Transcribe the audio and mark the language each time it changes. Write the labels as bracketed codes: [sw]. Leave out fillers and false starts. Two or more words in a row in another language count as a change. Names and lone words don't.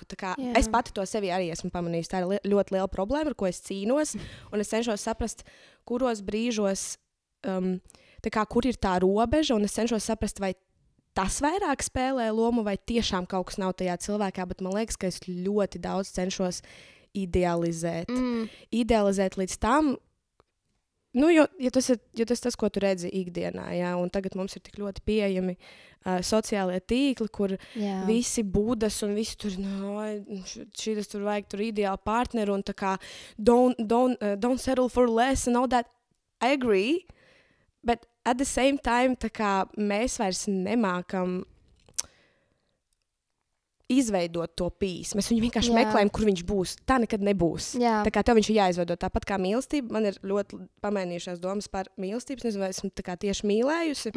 [lv] Tā kā es pati to sevi arī esmu pamanījusi. Tā ir ļoti liela problēma, ar ko es cīnos, un es cenšos saprast, kuros brīžos, kur ir tā robeža, un es cenšos saprast, vai tas vairāk spēlē lomu, vai tiešām kaut kas nav tajā cilvēkā, bet man liekas, ka es ļoti daudz cenšos idealizēt. Idealizēt līdz tam, jo tas ir tas, ko tu redzi ikdienā, jā, un tagad mums ir tik ļoti pieejami sociālie tīkli, kur visi būdas un visi tur, šitas tur vajag tur ideāli partneri un tā kā [en] don't settle for less and all that. I agree, but at the same time, [lv] tā kā mēs vairs nemākam izveidot to pīsi. Mēs viņu vienkārši meklējam, kur viņš būs. Tā nekad nebūs. Tā kā tev viņš ir jāizveido. Tāpat kā mīlestība. Man ir ļoti pamainījušās domas par mīlestību. Es nezinu, vai esmu tā kā tieši mīlējusi.